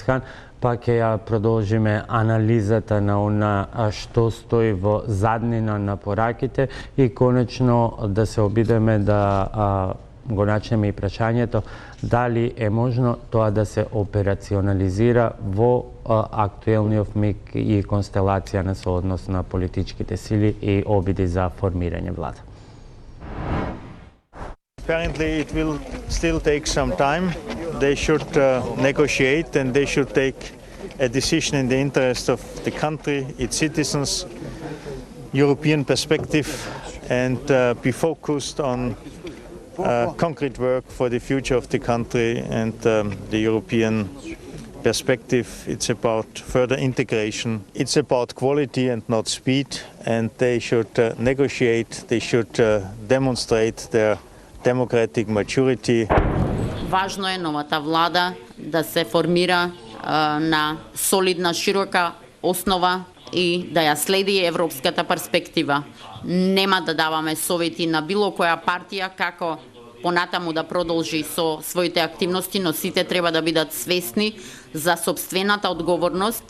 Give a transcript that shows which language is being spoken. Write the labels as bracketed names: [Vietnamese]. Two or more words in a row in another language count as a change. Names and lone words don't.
[Macedonian] Хан, па ќе ја продолжиме анализата на она што стои во заднина на пораките и конечно да се обидеме да го начнеме и прашањето дали е можно тоа да се операционализира во актуелниот миг и констелација на сооднос на политичките сили и обиди за формирање влада. [English] Apparently it will still take some time. They should negotiate and they should take a decision in the interest of the country, its citizens, European perspective, and be focused on concrete work for the future of the country and the European perspective. It's about further integration. It's about quality and not speed, and they should negotiate, they should demonstrate their democratic maturity. [Macedonian] Важно е новата влада да се формира на солидна, широка основа и да ја следи европската перспектива. Нема да даваме совети на било која партија како понатаму да продолжи со своите активности, но сите треба да бидат свесни за сопствената одговорност.